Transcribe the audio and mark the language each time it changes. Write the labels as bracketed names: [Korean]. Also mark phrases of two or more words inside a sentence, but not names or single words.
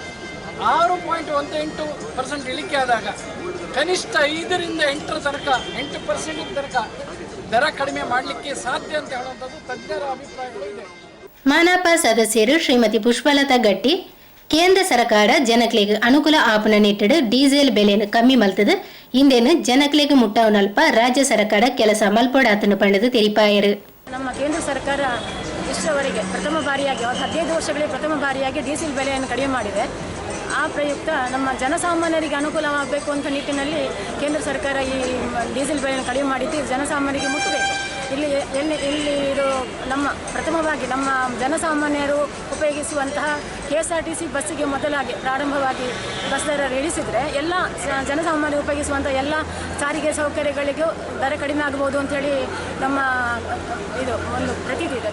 [Kannada] 6.18% ಇಳಿಕೆ ಆದಾಗ ಕನಿಷ್ಠ 5ರಿಂದ 8% ತನಕ ದರ ಕಡಿಮೆ ಮಾಡಲಿಕ್ಕೆ ಸಾಧ್ಯ ಅಂತ ಹೇಳುವಂಥದ್ದು ತಜ್ಞರ ಅಭಿಪ್ರಾಯಗಳು ಇದೆ. [Tulu] ಮಾನಪ ಸದಸ್ಯರು ಶ್ರೀಮತಿ ಪುಷ್ಪಲತಾ ಗಟ್ಟಿ ಕೇಂದ್ರ ಸರ್ಕಾರ ಜನಕ್ಲೆಗೆ ಅನುಕೂಲ ಆಪನ ನಿಟ್ಟಿಡು ಡೀಸೆಲ್ ಬೆಲೆಯನ್ನು ಕಮ್ಮಿ ಮಲ್ತದು ಇಂದೇನು ಜನಕ್ಲೆಗೆ ಮುಟ್ಟವನಲ್ಪ ರಾಜ್ಯ ಸರ್ಕಾರ ಕೆಲಸ ಮಲ್ಪಡಾತನು ಪಂಡದು ತೆರಿಪಾಯರು. [Kannada] ನಮ್ಮ ಕೇಂದ್ರ ಸರ್ಕಾರ ಇಷ್ಟರವರೆಗೆ ಪ್ರಥಮ ಬಾರಿಯಾಗಿ 15 ವರ್ಷಗಳಿಗೆ ಪ್ರಥಮ ಬಾರಿಯಾಗಿ ಡೀಸೆಲ್ ಬೆಲೆಯನ್ನು ಕಡಿಮೆ ಮಾಡಿದೆ. ಆ ಪ್ರಯುಕ್ತ ನಮ್ಮ ಜನಸಾಮಾನ್ಯರಿಗೆ ಅನುಕೂಲವಾಗಬೇಕು ಅಂತ ನಿಟ್ಟಿನಲ್ಲಿ ಕೇಂದ್ರ ಸರ್ಕಾರ ಈ ಡೀಸೆಲ್ ಬೆಲೆಯನ್ನು ಕಡಿಮೆ ಮಾಡಿದ್ದು ಜನಸಾಮಾನ್ಯರಿಗೆ ಮುಟ್ಟಬೇಕು. ಇಲ್ಲಿ ಇದು ನಮ್ಮ ಪ್ರಥಮವಾಗಿ ನಮ್ಮ ಜನಸಾಮಾನ್ಯರು ಉಪಯೋಗಿಸುವಂತಹ KSRTC ಬಸ್ಸಿಗೆ ಮೊದಲಾಗಿ ಪ್ರಾರಂಭವಾಗಿ ಬಸ್ ದರ ಇಳಿಸಿದರೆ ಎಲ್ಲ ಜನಸಾಮಾನ್ಯರು ಉಪಯೋಗಿಸುವಂಥ ಎಲ್ಲ ಸಾರಿಗೆ ಸೌಕರ್ಯಗಳಿಗೂ ದರ ಕಡಿಮೆ ಆಗಬಹುದು ಅಂತೇಳಿ ನಮ್ಮ ಇದು ಒಂದು ಪ್ರತೀತಿ ಇದೆ.